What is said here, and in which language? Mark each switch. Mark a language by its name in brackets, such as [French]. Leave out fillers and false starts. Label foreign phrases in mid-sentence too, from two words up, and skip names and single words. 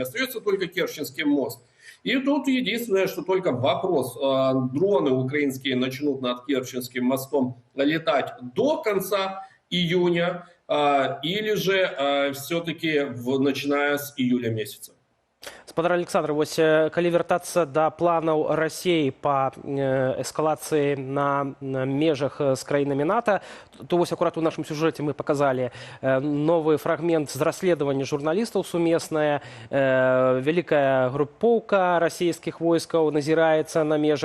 [Russian] Остается только Керченский мост. И тут единственное, что только вопрос, дроны украинские начнут над Керченским мостом летать до конца июня или же все-таки начиная с июля месяца. [Belarusian] Спадар Александр, вось калі вяртацца да планаў Расіі па эскалацыі на межах з краінамі НАТО, то вось акурат у нашым сюжэце мы паказалі новы фрагмент з расследавання журналістаў сумеснае. Вялікая групоўка расійскіх войскаў назіраецца на межах.